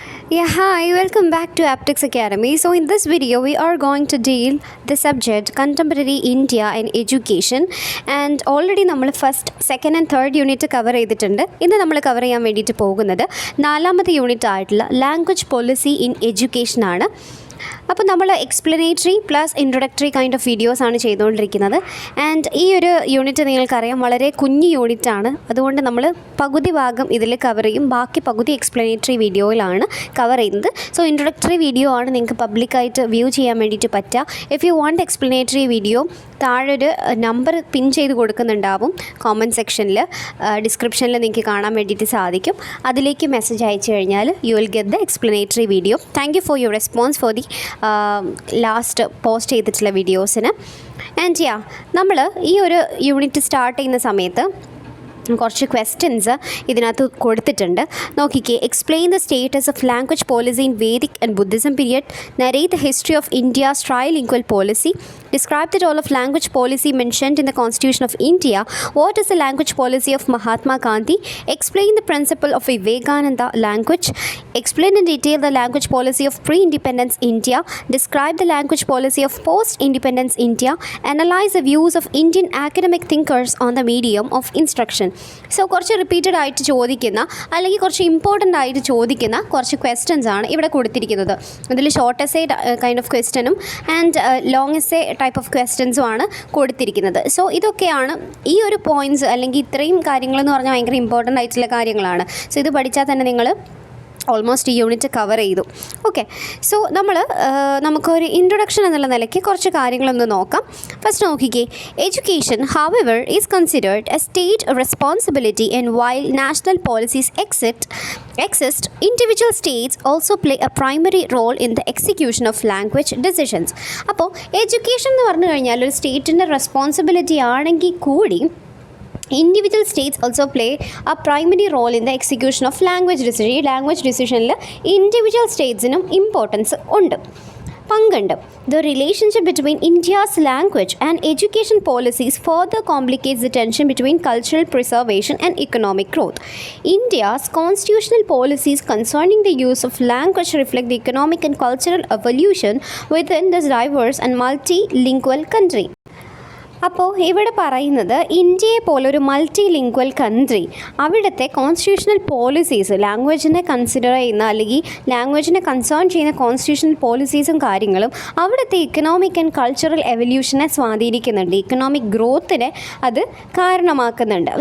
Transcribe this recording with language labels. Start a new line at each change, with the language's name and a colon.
English: Yeah, hi, welcome back to Aptics Academy. So in this video, we are going to deal the subject Contemporary India and Education. And already
Malayalam: നമ്മൾ first second and third unit cover ചെയ്തിട്ടുണ്ട്. ഇന്ന് നമ്മൾ cover ചെയ്യാൻ വേണ്ടിയിട്ട് പോകുന്നത് നാലാമത്തെ unit ആയിട്ടുള്ള language policy in education ആണ്. അപ്പോൾ നമ്മൾ explanatory plus introductory kind of videos ആണ് ചെയ്തുകൊണ്ടിരിക്കുന്നത്. ആൻഡ് ഈ ഒരു യൂണിറ്റ് നിങ്ങൾക്കറിയാം വളരെ കുഞ്ഞു യൂണിറ്റാണ്. അതുകൊണ്ട് നമ്മൾ പകുതി ഭാഗം ഇതിൽ കവർ ചെയ്യും, ബാക്കി പകുതി എക്സ്പ്ലനേറ്ററി വീഡിയോയിലാണ് കവർ ചെയ്യുന്നത്. സോ ഇൻട്രൊഡക്ടറി വീഡിയോ ആണ് നിങ്ങൾക്ക് പബ്ലിക്കായിട്ട് വ്യൂ ചെയ്യാൻ വേണ്ടിയിട്ട് പറ്റുക.
English: if you want explanatory video,
Malayalam: താഴെ ഒരു നമ്പർ പിൻ ചെയ്ത് കൊടുക്കുന്നുണ്ടാവും കോമൻറ്റ് സെക്ഷനിൽ, ഡിസ്ക്രിപ്ഷനിൽ നിങ്ങൾക്ക് കാണാൻ വേണ്ടിയിട്ട് സാധിക്കും. അതിലേക്ക് മെസ്സേജ് അയച്ചു കഴിഞ്ഞാൽ
English: You will get the explanatory video. Thank you for your response for the last post ചെയ്തിട്ടുള്ള വീഡിയോസിന്.
Malayalam: ആൻഡ് നമ്മൾ ഈ ഒരു യൂണിറ്റ് സ്റ്റാർട്ട് ചെയ്യുന്ന സമയത്ത് കുറച്ച് ക്വസ്റ്റ്യൻസ് ഇതിനകത്ത് കൊടുത്തിട്ടുണ്ട്. നോക്കിക്കേ.
English: Explain the status of language policy in Vedic and Buddhism period. Narrate the history of India's trilingual policy. Describe the role of language policy mentioned in the Constitution of India. What is the language policy of Mahatma Gandhi? Explain the principle of Vivekananda language. Explain in detail the language policy of pre-independence India. Describe the language policy of post-independence India. Analyze the views of Indian academic thinkers on the medium of instruction.
Malayalam: So കുറച്ച് repeated ആയിട്ട് ചോദിക്കുന്ന അല്ലെങ്കിൽ കുറച്ച് important ആയിട്ട് ചോദിക്കുന്ന കുറച്ച് questions ആണ് ഇവിടെ കൊടുത്തിരിക്കുന്നത്. ഇതിൽ ഷോർട്ട് എസ്സേ കൈൻഡ് ഓഫ് ക്വസ്റ്റ്യനും and long essay type of ക്വസ്റ്റ്യൻസും ആണ് കൊടുത്തിരിക്കുന്നത്. സോ ഇതൊക്കെയാണ് ഈ ഒരു പോയിൻറ്റ്സ്, അല്ലെങ്കിൽ ഇത്രയും കാര്യങ്ങളെന്ന് പറഞ്ഞാൽ ഭയങ്കര ഇമ്പോർട്ടൻ്റ് ആയിട്ടുള്ള കാര്യങ്ങളാണ്. സോ ഇത് പഠിച്ചാൽ തന്നെ നിങ്ങൾ ഓൾമോസ്റ്റ് ഈ യൂണിറ്റ് കവർ ചെയ്തു. ഓക്കെ, സോ നമുക്കൊരു ഇൻട്രൊഡക്ഷൻ എന്നുള്ള നിലയ്ക്ക് കുറച്ച് കാര്യങ്ങളൊന്ന് നോക്കാം. ഫസ്റ്റ് നോക്കിക്കേ.
English: Education however is considered a state responsibility and while national policies exist, individual states also play a primary role in the execution of language decisions.
Malayalam: അപ്പോൾ education എന്ന് പറഞ്ഞു കഴിഞ്ഞാൽ ഒരു സ്റ്റേറ്റിൻ്റെ റെസ്പോൺസിബിലിറ്റി ആണെങ്കിൽ കൂടി
English: Individual states also play a primary role in the execution of language decision.
Malayalam: ഈ language ഡിസിഷനിൽ individual സ്റ്റേറ്റ്സിനും importance ഉണ്ട്, പങ്കുണ്ട്.
English: The relationship between India's language and education policies further complicates the tension between cultural preservation and economic growth. India's constitutional policies concerning the use of language reflect the economic and cultural evolution within this diverse and multilingual country.
Malayalam: അപ്പോൾ ഇവിടെ പറയുന്നത് ഇന്ത്യയെ പോലൊരു multi lingual country, അവിടുത്തെ constitutional policies, ലാംഗ്വേജിനെ consider ചെയ്യുന്ന അല്ലെങ്കിൽ ലാംഗ്വേജിനെ concern ചെയ്യുന്ന constitutional പോളിസീസും കാര്യങ്ങളും അവിടുത്തെ ഇക്കണോമിക് ആൻഡ് കൾച്ചറൽ എവല്യൂഷനെ സ്വാധീനിക്കുന്നുണ്ട്, ഇക്കണോമിക് ഗ്രോത്തിനെ അത് കാരണമാക്കുന്നുണ്ട്.